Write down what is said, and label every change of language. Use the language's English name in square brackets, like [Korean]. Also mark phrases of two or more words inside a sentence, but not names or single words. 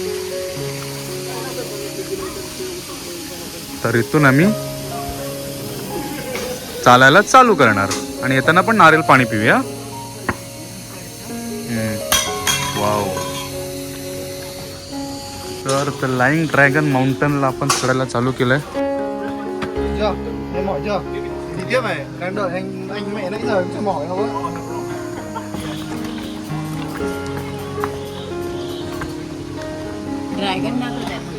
[Marathi] तर इथून आम्ही चालायला चालू करणार आणि येताना पण नारळ पाणी पिऊया. वाव. तर लाईंग ड्रॅगन माउंटनला आपण चढायला चालू केलंय. [Vietnamese] Em mỏi chưa? Đi tiếp này, đang đợi anh mẹ nãy giờ em chưa mỏi đâu á. [Marathi] Dragon दाखवत आहे.